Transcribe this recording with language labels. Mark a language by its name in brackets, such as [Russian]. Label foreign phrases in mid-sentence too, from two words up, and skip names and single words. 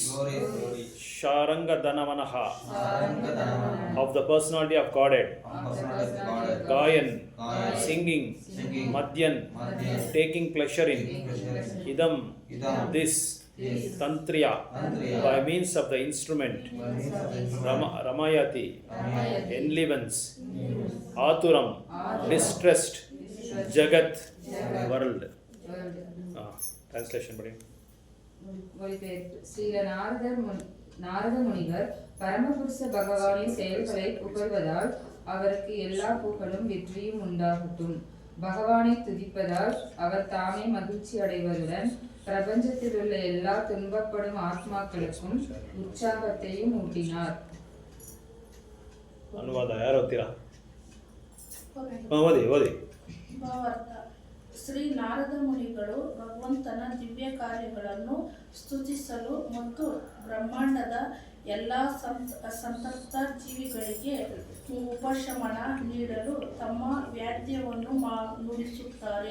[English] Sharanga Dhanavanaha, of the personality of Godhead, Gayan, singing, Madhyan, taking pleasure in, Idam, this, Tantriya, by means of the instrument, Ramayati, enlivens, Aturam, distressed, Jagat, world. Translation, buddy. [Tamil] ஸ்ரீ நாரத முனிவர் பரமபுருஷ பகவானின் செயல்களை புகழ்வதால் அவருக்கு எல்லா புகழும் வெற்றியும் உண்டாகட்டும். பகவானை துதிப்பதால் அவர் தாமே மகிழ்ச்சி அடைவதுடன் பிரபஞ்சத்தில் உள்ள எல்லா துன்பப்படும் ஆத்மாக்களுக்கும் உற்சாகத்தையும் ஊட்டினார். [Kannada] ಅನುವಾದ ಯಾರು ಓದ್ತೀರಾ? ಓದಿ ಓದಿ. ಭಾವಾರ್ಥ. ಶ್ರೀ ನಾರದ ಮುನಿಗಳು ಭಗವಂತನ ದಿವ್ಯ ಕಾರ್ಯಗಳನ್ನು ಸ್ತುತಿಸಲು ಮತ್ತು ಬ್ರಹ್ಮಾಂಡದ ಎಲ್ಲ ಸಂತಪ್ತ ಜೀವಿಗಳಿಗೆ ಉಪಶಮನ ನೀಡಲು ತಮ್ಮ ವ್ಯಾದ್ಯವನ್ನು ನುಡಿಸುತ್ತಾರೆ.